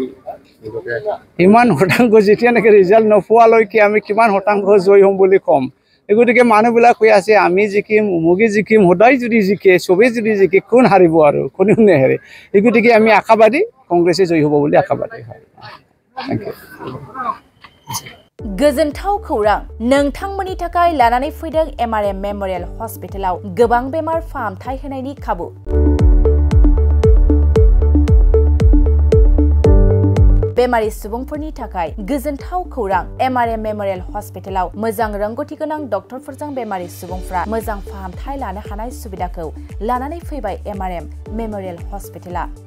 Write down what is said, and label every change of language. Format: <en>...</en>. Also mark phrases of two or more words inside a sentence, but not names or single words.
<as>ইমান শতাংশ যেতিয়ালৈকে ৰিজাল্ট নোপোৱালৈকে আমি কিমান শতাংশ জয় হ'ম বুলি ক'ম গতিকে মানুহবিলাক কৈ আছে আমি জিকিম উমুকি জিকিম সদায় যদি জিকে চবেই যদি জিকে কোন হাৰিব আৰু কোনেও নেহাৰে গতিকে আমি আশাবাদী কংগ্ৰেছে জয় হ'ব বুলি আশাবাদী হয়</as> <en>thank you</en> <brx>गोजोनथाव खौरां नोंथांमोननि थाखाय लानानै फैदों MRM मेमोरियल हस्पिटालाव गोबां बेमार फाहामथाय होनायनि खाबु बेमारि सुबुंफोरनि थाखाय गोजोनथाव खौरां MRM मेमोरियल हस्पिटालाव मोजां रोंगौथि गोनां डक्टरफोरजों बेमारि सुबुंफोरा मोजां फाहामथाय लानो हानाय सुबिदाखौ लानानै फैबाय MRM मेमोरियल हस्पिटाला</brx>